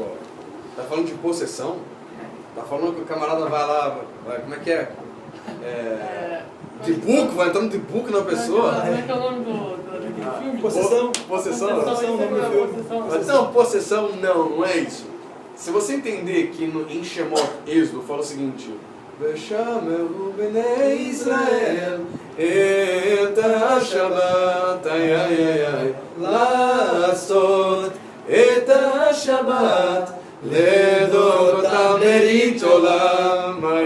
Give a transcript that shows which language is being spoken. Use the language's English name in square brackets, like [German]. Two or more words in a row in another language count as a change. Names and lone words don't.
[Portuguese] Tá falando de possessão? Tá falando que o camarada vai lá, como é que é? De book, vai entrando de book na pessoa? Como é que é o nome daquele filme? Possessão. Possessão? Possessão. Não, possessão não é isso. Se você entender que em Shemot, Êxodo, fala o seguinte: [Hebrew] ושמרו בני ישראל את השבת לעשות את השבת לדורותם ברית עולם